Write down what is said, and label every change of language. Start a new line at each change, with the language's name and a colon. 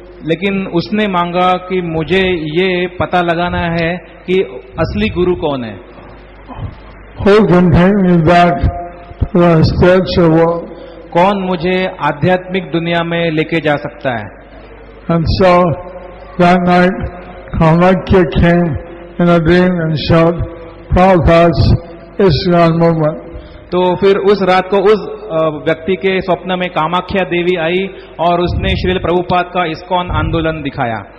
Hindi: लेकिन उसने मांगा कि मुझे ये पता लगाना है कि असली गुरु कौन है.
English: Who can take me back to the spiritual world?
Hindi: कौन मुझे आध्यात्मिक दुनिया में लेके जा सकता है.
English: And so that night, Kamakya came in a dream and showed Prabhupada's ISKCON movement.
Hindi: तो फिर उस रात को उस व्यक्ति के स्वप्न में कामाख्या देवी आई और उसने श्रील प्रभुपाद का इस्कॉन आंदोलन दिखाया.